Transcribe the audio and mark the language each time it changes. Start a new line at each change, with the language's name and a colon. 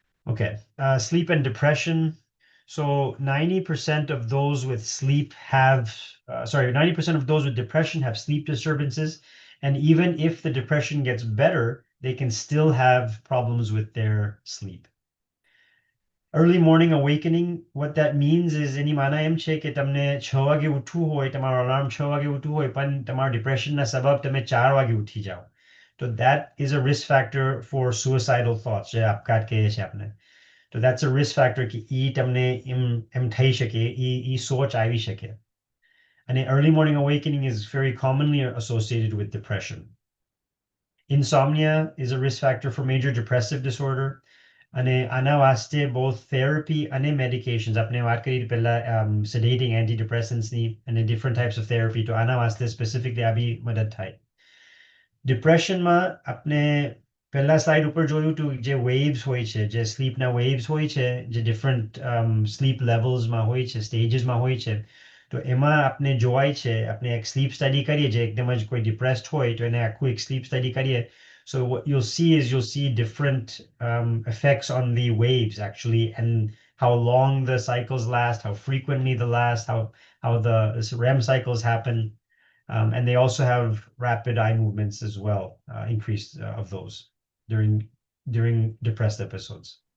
English: Okay, sleep and depression. So 90% of those with sleep have, 90% of those with depression have sleep disturbances. And even if the depression gets better, they can still have problems with their sleep. Early morning awakening, what that means is
Gujarati: એની માના એમ છે કે તમને 6 વાગે ઉઠવું હોય, તમારો alarm 6 વાગે ઉઠવું હોય, પણ તમારા ડિપ્રેશનના સબબ તમે 4 વાગે ઉઠી જાઓ.
English: So that is a risk factor for suicidal thoughts,
Gujarati: જે આપઘાત કહીએ છીએ આપણે.
English: So that's a risk factor
Gujarati: કે ઈ તમને એમ થઈ શકે, ઈ સોચ આવી શકે.
English: And early morning awakening is very commonly associated with depression. Insomnia is a risk factor for major depressive disorder.
Gujarati: And આના વાસ્તે
English: both therapy and medications,
Gujarati: આપણે વાત કરી પહેલા
English: sedating antidepressants
Gujarati: ની
English: and different types of therapy,
Gujarati: તો આના વાસ્તે specifically આ બી મદદ થાય. Depression માં આપણે પહેલા સ્લાઇડ ઉપર જોયું હતું જે waves હોય છે, જે sleepના waves હોય છે, જે different sleep levelsમાં હોય છે, stagesમાં હોય છે, તો એમાં આપણે જોવાય છે, આપણે એક sleep study કરીએ, જે એકદમ જ કોઈ depressed હોય તો એને આખું એક sleep study કરીએ.
English: So what you'll see different effects on the waves actually, and how long the cycles last, how frequently they last, how the REM cycles happen. And they also have rapid eye movements as well, increase of those during depressed episodes.